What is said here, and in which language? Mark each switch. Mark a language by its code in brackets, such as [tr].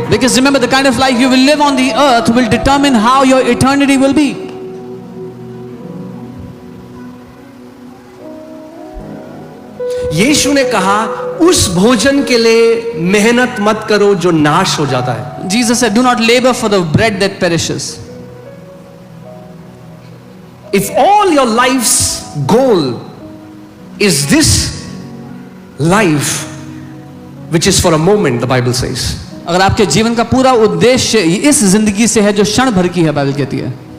[en] Because remember, the kind of life you will live on the earth will determine how your eternity will be. [hi] यीशु ने कहा उस भोजन के लिए मेहनत मत करो जो नाश हो जाता है। [en] Jesus said, do not labor for the bread that perishes. If all your life's goal is this life, which is for a moment, the Bible says. [hi] अगर आपके जीवन का पूरा उद्देश्य इस जिंदगी से है जो क्षण भर की है, बाइबल कहती है।